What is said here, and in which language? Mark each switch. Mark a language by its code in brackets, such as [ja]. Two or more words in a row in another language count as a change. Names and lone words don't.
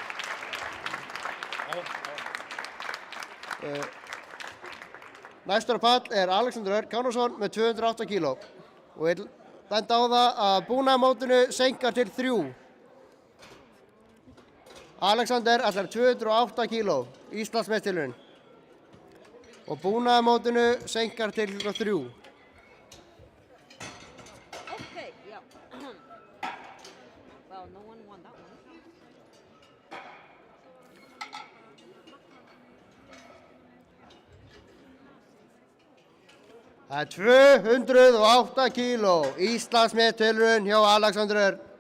[is] Næstur á pall Alexander Örn Kánason með 208 kíló. Og ég benda á það að búnaðarmótinu seinkar til 3. Alexander ætlar 208 kíló, Íslandsmeistarinn. Og búnaðarmótinu seinkar til 3. [en] Okay, yeah. Well, no one won that one. [is] Það er 208 kíló, Íslandsmeistarinn hjá Alexander Örn.